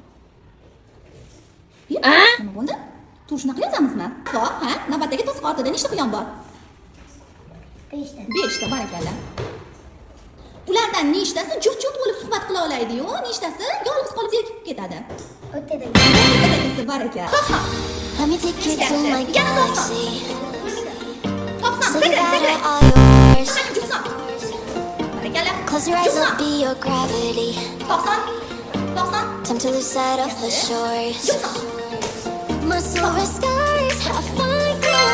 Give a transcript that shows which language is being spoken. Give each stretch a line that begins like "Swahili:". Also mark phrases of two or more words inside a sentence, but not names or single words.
Uzbek: Nima bo'ldi? Shunaqa yozamizmi? Bor, ha? Navbatdagi to'siq ortida nechta quyon bor? 5 ta. 5 ta, barakalla. Ulardan nechtasi juft-juft bo'lib suhbat qila oladi-yu, nechtasi yolg'iz qolib zerikib ketadi? O'rtadagi. O'rtadagisi barakalla.
English: Let me take you to my galaxy.
Uzbek: To'qson,
English: So
Uzbek: sekin,
English: that
Uzbek: sekin.
English: are all yours.
Uzbek: Juftson. Barakalla.
English: Close your eyes, I'll
Uzbek: Juftson.
English: be your gravity.
Uzbek: To'qson. To'qson.
English: Time to lose sight of the shores.
Uzbek: Juftson.
English: My silver skies have fine color.